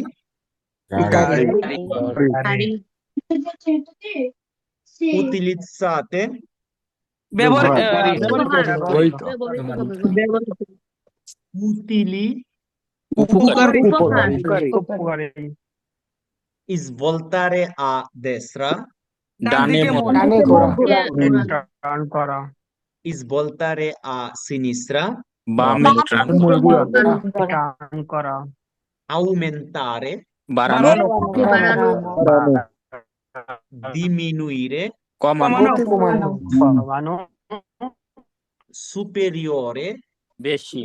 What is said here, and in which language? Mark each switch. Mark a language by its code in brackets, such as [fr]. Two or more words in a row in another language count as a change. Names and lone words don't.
[bn] গাড়ি। [it] utilizzate, [bn] ব্যবহার ব্যবহৃত। ব্যবহৃত [it] utili, [bn] উপকারী, উপকারী। [it] svoltare a destra, [bn] ডানে মোড়, ডানে ঘোরা। টার্ন করা। [it] svoltare a sinistra, [bn] বামে টান, টার্ন করা। [it] aumentare, [bn] বাড়ানো, বাড়ানো। [it] diminuire, [bn] কমানো, কমানো। [it] superiore, [bn] বেশি,